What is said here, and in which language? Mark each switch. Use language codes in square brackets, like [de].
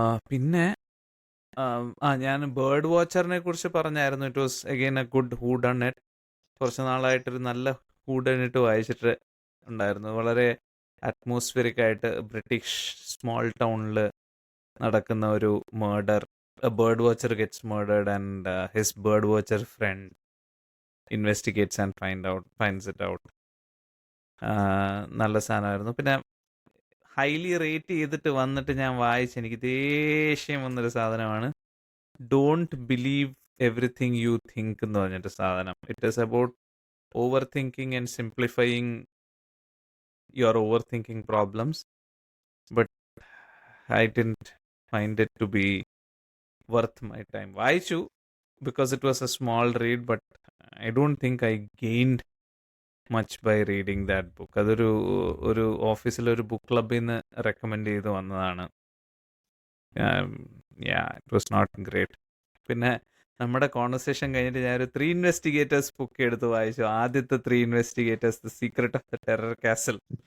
[ml] പിന്നെ ഞാൻ ബേർഡ് വാച്ചറിനെ കുറിച്ച് പറഞ്ഞായിരുന്നു. [en] It was again A good who done it. [ml] കുറച്ച് നാളായിട്ടൊരു നല്ല ഹൂ ഡൺ ഇറ്റ് വായിച്ചിട്ട് ഉണ്ടായിരുന്നു. വളരെ അറ്റ്മോസ്ഫിയറിക് ആയിട്ട് ബ്രിട്ടീഷ് സ്മോൾ ടൗണിൽ നടക്കുന്ന ഒരു murder. [en] A bird watcher gets murdered and his bird watcher friend investigates and finds it out. [ml] നല്ല സാധനമായിരുന്നു. പിന്നെ ഹൈലി റേറ്റ് ചെയ്തിട്ട് വന്നിട്ട് ഞാൻ വായിച്ച് എനിക്ക് ദേഷ്യം വന്നൊരു സാധനമാണ് don't believe everything you think എന്ന് പറഞ്ഞിട്ട് സാധനം. [en] It is about overthinking and simplifying your overthinking problems. But I didn't find it to be worth my time. [ml] വായിച്ചു [en] because it was a small read, but I don't think I gained much by reading that book. [ml] അതൊരു ഓഫീസിലൊരു book ക്ലബിൽ നിന്ന് recommend ചെയ്ത് വന്നതാണ്. [en] It was not great. [ml] പിന്നെ നമ്മുടെ conversation കഴിഞ്ഞിട്ട് ഞാനൊരു 3 ഇൻവെസ്റ്റിഗേറ്റേഴ്സ് ബുക്ക് എടുത്ത് വായിച്ചു. ആദ്യത്തെ 3 investigators, the secret of the terror castle.